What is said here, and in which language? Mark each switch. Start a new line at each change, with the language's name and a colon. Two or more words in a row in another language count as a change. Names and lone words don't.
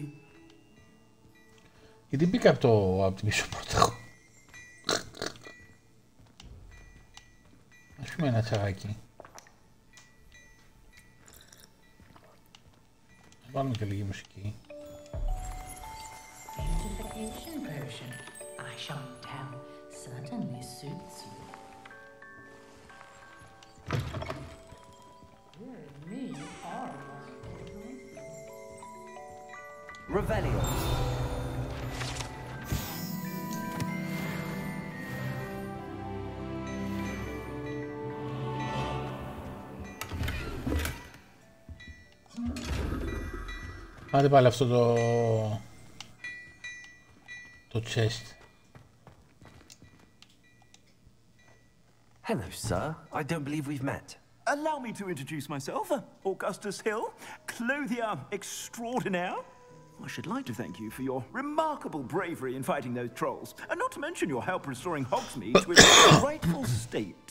Greek: Γιατί μπήκα από την πίσω πόρτα. Ας πούμε ένα τσαγάκι. Θα βάλουμε και λίγη μουσική.
English: Beautification potion. I shan't tell. Certainly suits you. Me are Revelio.
Greek: Άντε πάλι αυτό το chest.
English: Hello, sir. I don't believe we've met. Allow me to introduce myself, Augustus Hill, clothier extraordinaire. I should like to thank you for your remarkable bravery in fighting those trolls, and not to mention your help restoring Hogsmeade to its rightful state.